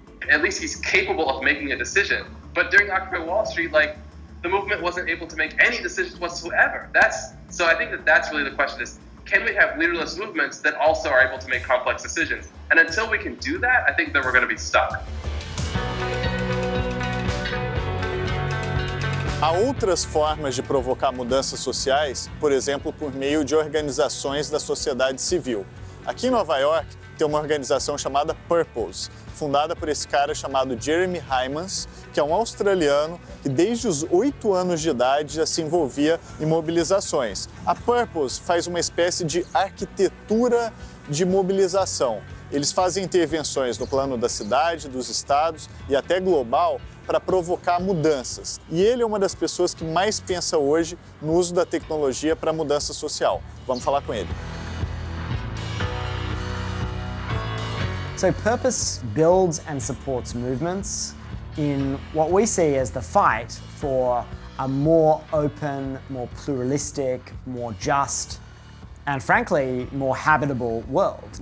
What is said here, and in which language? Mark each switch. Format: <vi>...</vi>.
<en>At least he's capable of making a decision. But during Occupy Wall Street, the movement wasn't able to make any decisions whatsoever. So I think that's really the question, is can we have leaderless movements that also are able to make complex decisions? And until we can do that, I think that we're going to be stuck.</en> <pt>Há outras formas de provocar mudanças sociais, por exemplo, por meio de organizações da sociedade civil. Aqui em Nova York tem uma organização chamada Purpose, fundada por esse cara chamado Jeremy Heimans, que é um australiano que desde os 8 anos de idade já se envolvia em mobilizações. A Purpose faz uma espécie de arquitetura de mobilização. Eles fazem intervenções no plano da cidade, dos estados e até global para provocar mudanças. E ele é uma das pessoas que mais pensa hoje no uso da tecnologia para a mudança social. Vamos falar com ele.</pt> <en>So purpose builds and supports movements in what we see as the fight for a more open, more pluralistic, more just, and frankly, more habitable world.</en>